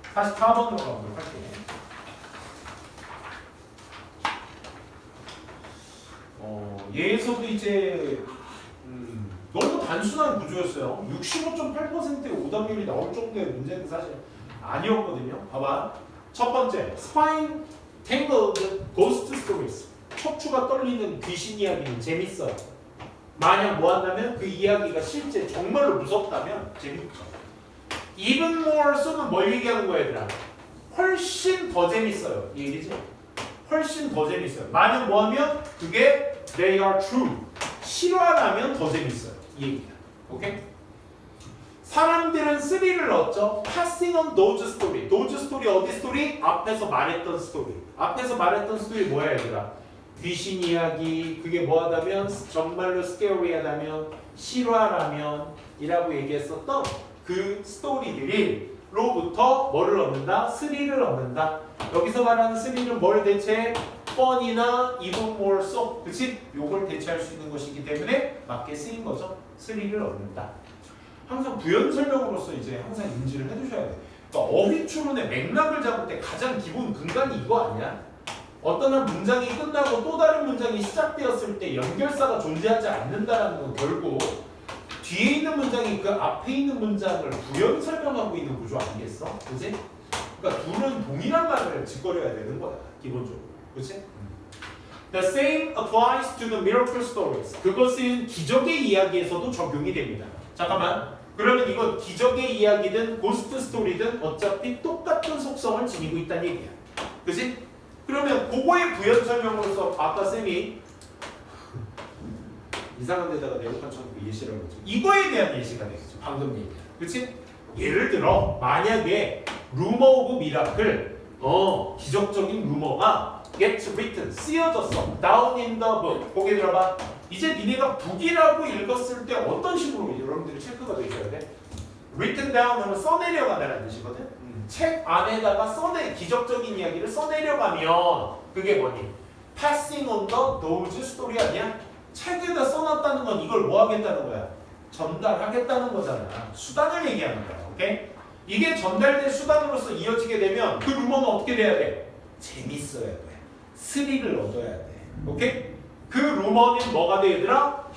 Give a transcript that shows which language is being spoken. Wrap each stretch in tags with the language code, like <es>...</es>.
<ko>44번으로 가보도록 할게요. 얘에서도 이제 너무 단순한 구조였어요. 65.8%의 오답률이 나올 정도의 문제는 사실 아니었거든요. 봐봐.</ko> <en>첫 번째, Spine Tangled Ghost Stories.</en> <ko>척추가 떨리는 귀신 이야기는 재밌어요. 만약 뭐 한다면 그 이야기가 실제 정말로 무섭다면 재밌죠.</ko> <en>Even more so</en> <ko>는 뭘 얘기하는 거야 얘들아? 훨씬 더 재밌어요. 이 얘기지? 훨씬 더 재밌어요. 만약 뭐 하면 그게</ko> <en>they are true.</en> <ko>실화라면 더 재밌어요. 이 얘기다. 오케이? 사람들은 스릴을 얻죠.</ko> <en>Passing on those story. those story</en> <ko>어디 스토리? 앞에서 말했던 스토리. 앞에서 말했던 스토리 뭐야 얘들아? 귀신 이야기. 그게 뭐하다면 정말로 스케어리하다면 실화라면 이라고 얘기했었던 그 스토리들이 로부터 뭐를 얻는다? 스릴을 얻는다. 여기서 말하는 스릴은 뭘 대체? 펀이나</ko> <en>even more so.</en> <ko>그치? 요걸 대체할 수 있는 것이기 때문에 맞게 쓰인 거죠. 스릴을 얻는다. 항상 부연 설명으로서 이제 항상 인지를 해두셔야 돼. 그러니까 어휘 추론의 맥락을 잡을 때 가장 기본 근간이 이거 아니야? 어떤 한 문장이 끝나고 또 다른 문장이 시작되었을 때 연결사가 존재하지 않는다라는 건 결국 뒤에 있는 문장이 그 앞에 있는 문장을 부연 설명하고 있는 구조 아니겠어? 그치? 그러니까 둘은 동일한 말을 짓거려야 되는 거야. 기본적으로. 그치?</ko> <en>The same applies to the miracle stories.</en> <ko>그것은 기적의 이야기에서도 적용이 됩니다. 잠깐만. 그러면 이건 기적의 이야기든 고스트 스토리든 어차피 똑같은 속성을 지니고 있다는 얘기야. 그치? 그러면 그거의 부연 설명으로서 아까 쌤이 이상한 데다가 네모칸 쳐놓고 예시라고 했죠. 이거에 대한 예시가 되겠죠. 방금 얘기야. 그치? 예를 들어 만약에 루머 오브 미라클 기적적인 루머가</ko> <en>gets written</en> <ko>쓰여졌어.</ko> <en>down in the book.</en> <ko>보게 들어봐. 이제 니네가 북이라고 읽었을 때 어떤 식으로 여러분들이 체크가 되셔야 돼?</ko> <en>written down</en> <ko>하면 써내려가다라는 뜻이거든. 책 안에다가 기적적인 이야기를 써내려가면 그게 뭐니?</ko> <en>passing on the those story</en> <ko>아니야? 책에다 써놨다는 건 이걸 뭐 하겠다는 거야? 전달하겠다는 거잖아. 수단을 얘기하는 거야. 오케이? 이게 전달된 수단으로서 이어지게 되면 그 루머는 어떻게 돼야 돼? 재밌어야 돼. 스릴을 얻어야 돼. 오케이? 그 루머는 뭐가 돼 얘들아?</ko>